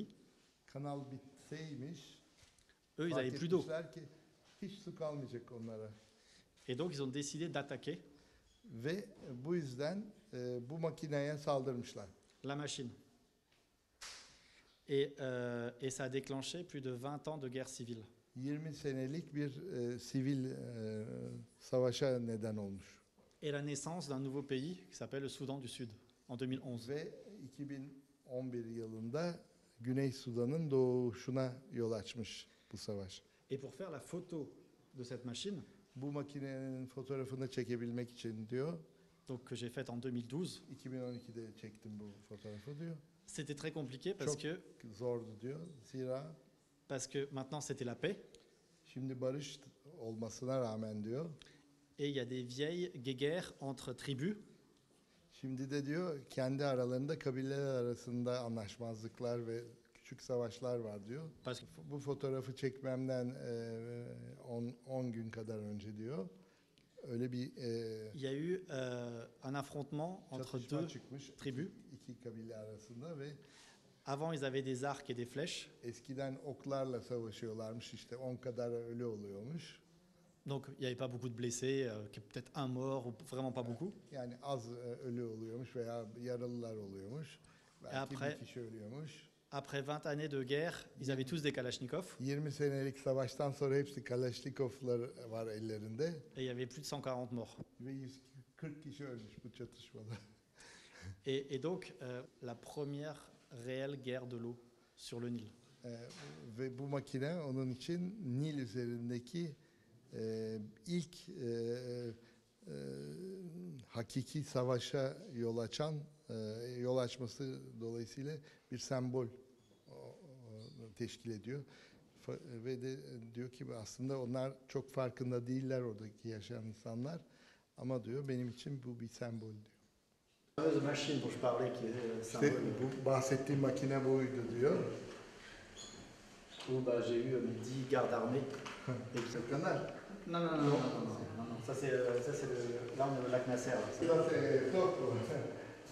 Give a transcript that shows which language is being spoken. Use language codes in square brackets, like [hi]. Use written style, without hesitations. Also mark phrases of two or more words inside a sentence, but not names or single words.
[tr] kanal bitseymiş, [fr] eux, ils n'avaient plus d'eau. [tr] Ki hiç su kalmayacak onlara. [fr] Et donc, ils ont décidé d'attaquer [tr] ve bu yüzden bu makineye saldırmışlar. [fr] La machine. Et ça a déclenché plus de 20 ans de guerre civile. [tr] 20 senelik bir sivil savaşa neden olmuş. [fr] Et la naissance d'un nouveau pays qui s'appelle le Soudan du Sud en 2011. [tr] Ve 2011 yılında Güney Sudan'ın doğuşuna yol açmış bu savaş. [fr] Et pour faire la photo de cette machine, [tr] bu makinenin fotoğrafını çekebilmek için diyor. [fr] Donc que j'ai faite en 2012. [tr] 2012'de çektim bu fotoğrafı diyor. [fr] C'était très compliqué parce que [tr] zordu diyor. Zira [fr] parce que maintenant c'était la paix. [tr] Şimdi barış olmasına rağmen diyor. [fr] Et il y a des vieilles guéguerres entre tribus. [tr] Şimdi de diyor kendi aralarında kabileler arasında anlaşmazlıklar ve küçük savaşlar var diyor. Bu fotoğrafı çekmemden 10 gün kadar önce diyor. Öyle bir [fr] il y a eu un affrontement entre 2 tribus [tr] iki kabile arasında ve [fr] Avant, ils avaient des arcs et des flèches. [tr] Eskiden oklarla savaşıyorlarmış, işte 10 kadar ölü oluyormuş. [fr] Donc, il n'y avait pas beaucoup de blessés, peut-être un mort ou vraiment pas beaucoup. [tr] Yani az ölü oluyormuş veya yaralılar oluyormuş. Belki [fr] Après- [tr] bir kişi ölüyormuş. [fr] Après 20 années de guerre, ils avaient tous des Kalachnikov [tr] 20 senelik savaştan sonra hepsi Kalaşnikovlar var ellerinde. [fr] et il y avait plus de 140 morts. [tr] Ve 140 kişi ölmüş bu çatışmada. [fr] Et donc, la première réelle guerre de l'eau sur le Nil. [tr] Ve bu makine onun için Nil üzerindeki ilk hakiki savaşa yol açması dolayısıyla bir sembol teşkil ediyor. Ve de diyor ki aslında onlar çok farkında değiller oradaki yaşayan insanlar ama diyor benim için bu bir sembol diyor. [fr] La fameuse machine dont je parlais, qui est [tr] İşte bu bahsettiğim makine buydu diyor. [fr] où j'ai eu 10 gardes armés. [tr] Bu kadar. [fr] Non, non, non, non, non, non, non, non. Ça c'est là on est au lac Nasser. Là. [tr] Biraz top bu.